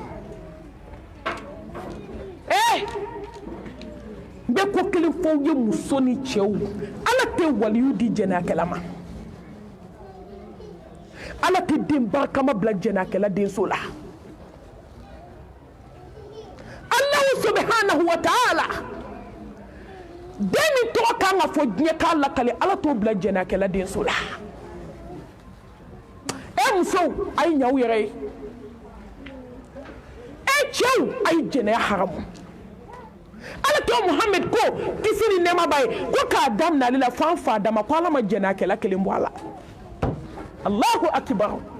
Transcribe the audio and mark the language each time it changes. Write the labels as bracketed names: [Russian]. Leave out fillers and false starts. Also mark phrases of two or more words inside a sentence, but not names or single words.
[Bambara] n bɛ ko kelen fɔ ye muso ni cɛw ala tɛ waliyu di jɛnɛyakɛla ma ala tɛ den barikama bila jɛnɛyakɛla denso la [Arabic] الله سبحانه وتعالى [Bambara] den min tɔgɔ kan ka fɔ diɲɛ k'a lakale ala t'o bila jɛnɛyakɛla denso la musow a ye ɲaw yɛrɛ ye cɛw a ye jɛnɛya haramu ala to Muhammad ko kisi ni nɛɛma b'a ye ko k'a daminɛ ale la fo an fa dama ko ala ma jɛnɛyakɛla kelen bɔ a la [Arabic] الله أكبر